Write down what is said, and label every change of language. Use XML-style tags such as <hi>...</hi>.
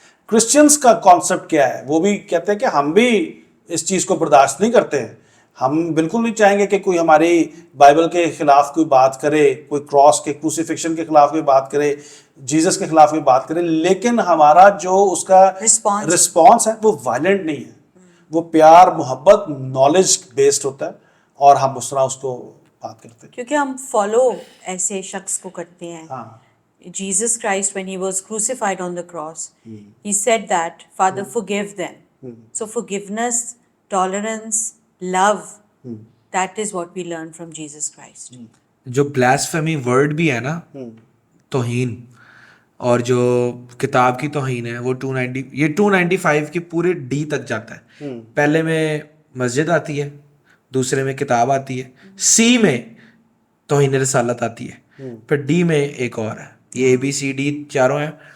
<hi>Christians का concept क्या है, वो भी कहते हैं कि हम भी इस चीज़ को बर्दाश्त नहीं करते हैं, हम बिल्कुल नहीं चाहेंगे कि कोई हमारी बाइबल के खिलाफ कोई बात करे, कोई क्रॉस के क्रूसिफिक्शन के खिलाफ कोई बात करे, जीसस के खिलाफ कोई बात करे, लेकिन हमारा जो उसका रिस्पॉन्स है वो वायलेंट नहीं है, वो प्यार, मोहब्बत, नॉलेज बेस्ड होता है, और हम उस तरह उसको बात करते हैं क्योंकि हम फॉलो ऐसे शख्स को करते हैं। हाँ,</hi> <en>Jesus Christ, when he was crucified on the cross, he said that, Father, forgive them. So forgiveness, tolerance, love, that is what we learn from Jesus Christ.</en> <hi>जो ब्लास्फेमी वर्ड भी है ना, तौहीन, और जो किताब की तौहीन है, वो 295 के पूरे डी तक जाता है। पहले में मस्जिद आती है, दूसरे में किताब आती है, सी में तौहीन रिसालत आती है, फिर डी में एक और है, ये ABCD चारों हैं।</hi>